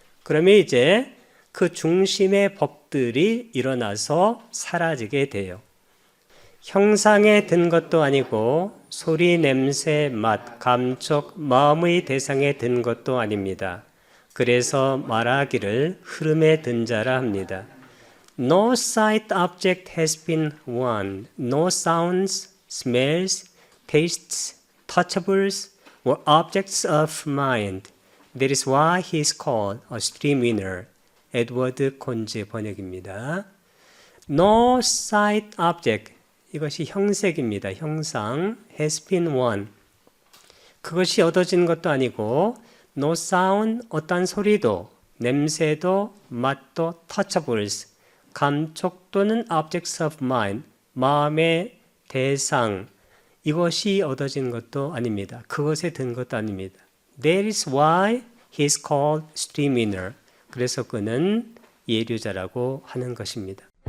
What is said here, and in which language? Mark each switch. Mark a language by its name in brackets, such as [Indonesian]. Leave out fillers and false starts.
[Korean] 그러면 이제 그 중심의 법들이 일어나서 사라지게 돼요. 형상에 든 것도 아니고 소리, 냄새, 맛, 감촉, 마음의 대상에 든 것도 아닙니다. 그래서 말하기를 흐름에 든 자라 합니다. [English] No sight object has been won. No sounds, smells, tastes, touchables were objects of mind. That is why he is called a stream winner. [Korean] 에드워드 콘즈 번역입니다. [English] No sight object [Korean] 이것이 형색입니다. [English] 형상 has been won. [Korean] 그것이 얻어진 것도 아니고 [English] no sound [Korean] 어떤 소리도 냄새도 맛도 touchables 감촉 또는 [English] objects of mind [Korean] 마음의 대상, 이것이 얻어진 것도 아닙니다. 그것에 든 것도 아닙니다. [English] That is why he is called stream winner. [Korean] 그래서 그는 예류자라고 하는 것입니다.